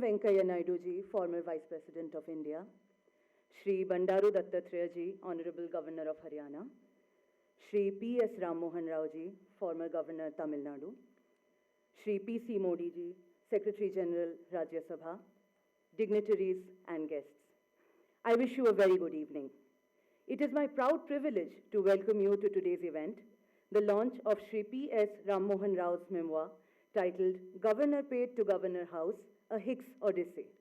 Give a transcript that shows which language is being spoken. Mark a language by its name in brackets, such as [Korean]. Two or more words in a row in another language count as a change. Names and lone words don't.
[English] Venkaiah Naidu ji, former Vice President of India, Shri Bandaru Dattatreya ji, Honorable Governor of Haryana, Shri PS Ramamohan Rao ji, former Governor Tamil Nadu, Shri PC Modi ji, Secretary General Rajya Sabha, dignitaries and guests. I wish you a very good evening. It is my proud privilege to welcome you to today's event, the launch of Shri PS Ramamohan Rao's memoir titled Governor Paid to Governor House, A Hicks Odyssey.